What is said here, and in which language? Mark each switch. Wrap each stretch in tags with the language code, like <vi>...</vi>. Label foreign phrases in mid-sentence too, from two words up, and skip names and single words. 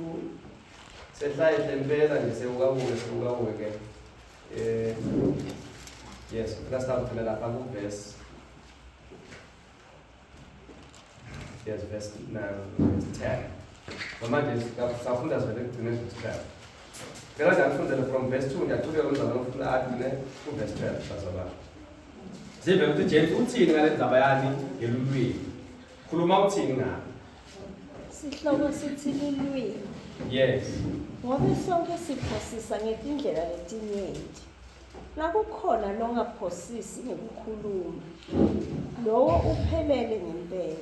<ss>Sehlahle impela nje sewukabuke ke. Yes, ngicela sithathe lapha ku verse. Yes, verse 9, verse 10. Manje safunda zvele kugcina verse 12. Phela nje ngifundele</ss> <en>from verse</en> <ss>2 ngiyaqhubeka umzamo ufuna agcine ku verse 12 bazalwane. Sibe ukuthi James uthini ngale ndzaba yani ngelulwimi. Khuluma uthini ngayo. Sihloko sithi lulwimi. Yes. Ngoba sonke siphosisa ngetindlela letinyenti. Nakukhona longaphosisi ngekukhuluma. Lowo uphelele ngempela.</ss>